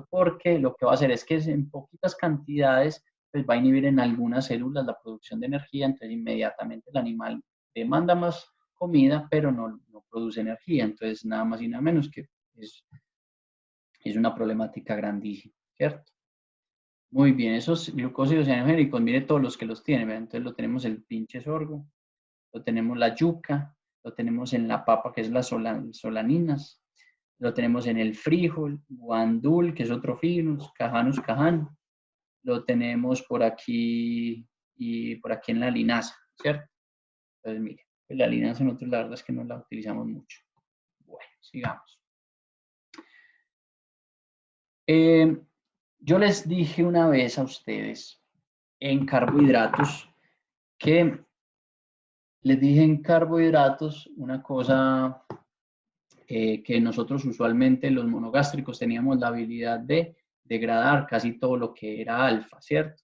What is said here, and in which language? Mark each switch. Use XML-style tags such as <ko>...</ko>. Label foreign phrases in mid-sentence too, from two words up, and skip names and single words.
<es>Porque lo que va a hacer es que en poquitas cantidades pues va a inhibir en algunas células la producción de energía, entonces inmediatamente el animal demanda más comida, pero no produce energía, entonces nada más y nada menos que es una problemática grandísima, ¿cierto? Muy bien, esos glucósidos cianogénicos, mire todos los que los tienen, ¿verdad? Entonces lo tenemos el pinche sorgo, lo tenemos la yuca, lo tenemos en la papa, que es las solaninas, lo tenemos en el frijol, guandul, que es otro finus, cajanus cajan, lo tenemos por aquí y por aquí en la linaza, ¿cierto? Entonces, mire, pues la linaza nosotros la verdad es que no la utilizamos mucho. Bueno, sigamos. Yo les dije una vez a ustedes en carbohidratos que les dije en carbohidratos una cosa que nosotros usualmente los monogástricos teníamos la habilidad de degradar casi todo lo que era alfa, ¿cierto?</es>